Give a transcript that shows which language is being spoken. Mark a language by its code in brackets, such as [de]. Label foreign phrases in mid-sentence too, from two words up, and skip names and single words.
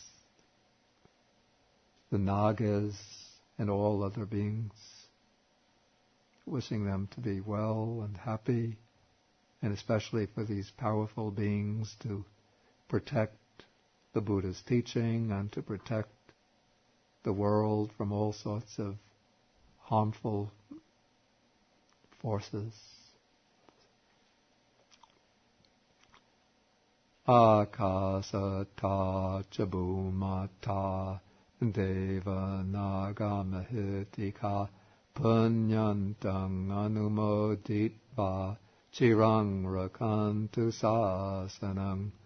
[en] the Nagas, and all other beings, wishing them to be well and happy, and especially for these powerful beings to protect the Buddha's teaching and to protect the world from all sorts of harmful forces. [pi] Akasata chabumata deva naga mahitika punyantang anumoditva chirang rakantu sasanang.